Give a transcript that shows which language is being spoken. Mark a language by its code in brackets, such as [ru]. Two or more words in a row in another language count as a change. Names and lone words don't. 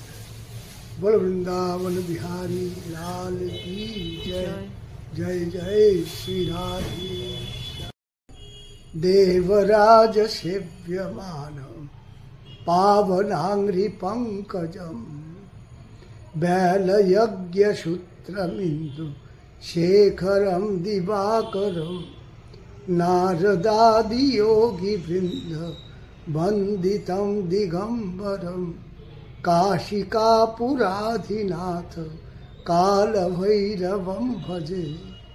[bn] বল বৃন্দাবন বিহারী লাল কি জয়, জয় জয় শ্রী রাধে। [sa] দেবরাজ সেব্যমান পাবনাঙ্ঘ্রি পঙ্কজম बैलयज्ञ सूत्रमिन्दु शेखरं दिवाकरं नारदादि योगी वृन्द वन्दितं दिगम्बरं काशिकापुराधिनाथ कालभैरवं भजे।